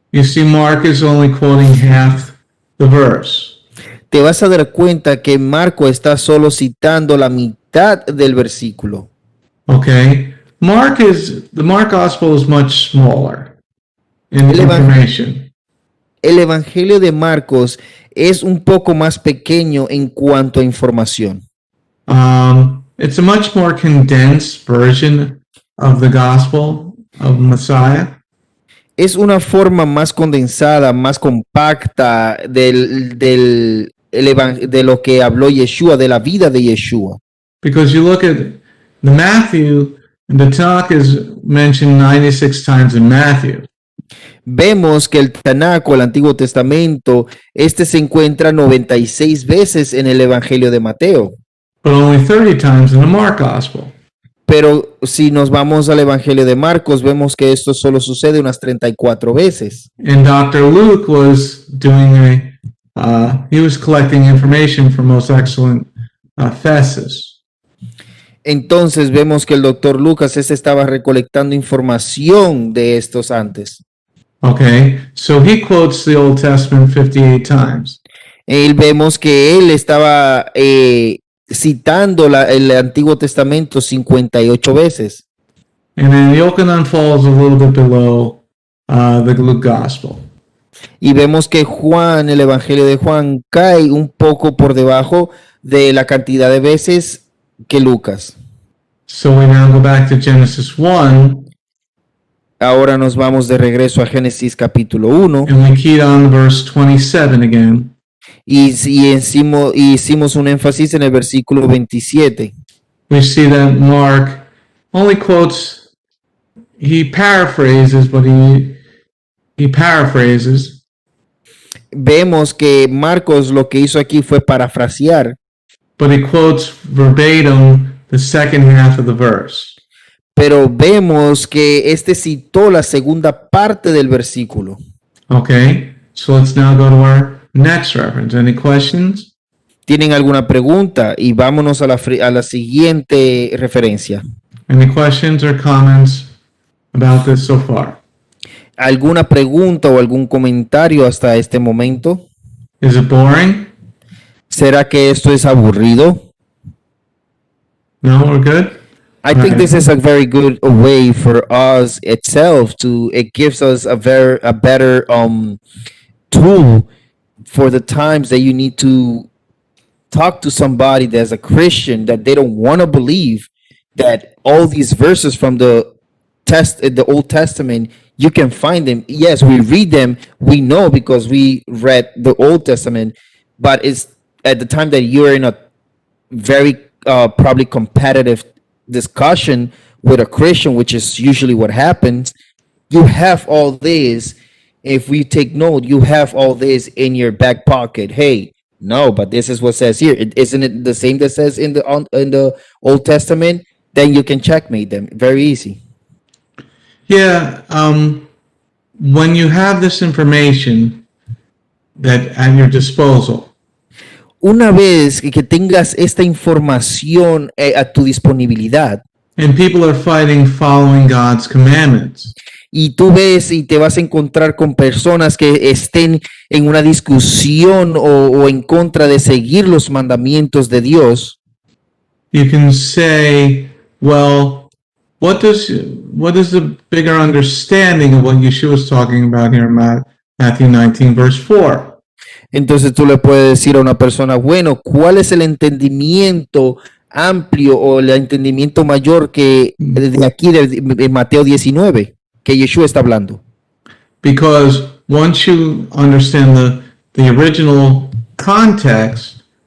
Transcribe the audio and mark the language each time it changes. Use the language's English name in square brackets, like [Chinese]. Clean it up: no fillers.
[English] you see Mark is only quoting half the verse. [Spanish] te vas a dar cuenta que Marco está solo citando la mitad del versículo. [English] Okay, the Mark Gospel is much smaller in [Spanish] El evan- [English] information. [Spanish] El Evangelio de Marcos es un poco más pequeño en cuanto a información. [English] It's a much more condensed version of the Gospel of Messiah. [Spanish] Es una forma más condensada, más compacta de lo que habló Yeshua, de la vida de Yeshua. [English] Because you look at the Matthew, the Tanakh is mentioned 96 times in Matthew. [Spanish] Vemos que el Tanakh, el Antiguo Testamento, se encuentra 96 veces en el Evangelio de Mateo. [English] But only 30 times in the Mark Gospel. [Spanish] Pero si nos vamos al Evangelio de Marcos, vemos que esto solo sucede unas 34 veces. [English] And Dr. Luke was doing he was collecting information from Most Excellent Thesis. [Spanish] Entonces vemos que el doctor Lucas estaba recolectando información de estos antes. [English] Okay, so he quotes the Old Testament 58 times. [Spanish] Vemos que él estaba citando el Antiguo Testamento 58 veces. [English] And then Yochanan falls a little bit below the Luke Gospel. [Spanish] Y vemos que Juan, el Evangelio de Juan, cae un poco por debajo de la cantidad de veces que Lucas. [English] So we now go back to Genesis 1, [Spanish] Ahora nos vamos de regreso a Génesis capítulo 1 [English] and we keyed on verse 27 again. [Spanish] y hicimos un énfasis en el versículo 27. [English] We see that Mark only quotes, he paraphrases, but he paraphrases, [Spanish] Vemos que Marcos lo que hizo aquí fue parafrasear, [English] but he quotes verbatim the second half of the verse. [Spanish] pero vemos que este citó la segunda parte del versículo. [English] Okay, so let's now go to our next reference. Any questions? [Spanish] ¿Tienen alguna pregunta? Y vámonos a la siguiente referencia. [English] Any questions or comments about this so far? [Spanish] ¿Alguna pregunta o algún comentario hasta este momento? [English] Is it boring? [Spanish] ¿Será que esto es aburrido? [English] No, we're good? I think Okay. this is a very good way for us itself it gives us a better tool for the times that you need to talk to somebody that's a Christian that they don't want to believe that all these verses from the Old Testament, you can find them. Yes, we read them, we know because we read the Old Testament, but it's at the time that you're in a very probably competitive discussion with a Christian, which is usually what happens. You have all this. If we take note, you have all this in your back pocket. Hey, no, but this is what says here. Isn't it the same that says in the Old Testament? Then you can checkmate them. Very easy. Yeah, when you have this information that at your disposal, [Spanish] Una vez que tengas esta información a tu disponibilidad [English] and people are fighting following God's commandments, [Spanish] y tú ves y te vas a encontrar con personas que estén en una discusión o en contra de seguir los mandamientos de Dios, [English] you can say, well, what is the bigger understanding of what Yeshua is talking about here in Matthew 19, verse 4? [Spanish] entonces tú le puedes decir a una persona, bueno, ¿cuál es el entendimiento amplio o el entendimiento mayor que de aquí de Mateo 19 que Yeshua está hablando? [English] Because once you understand the original context,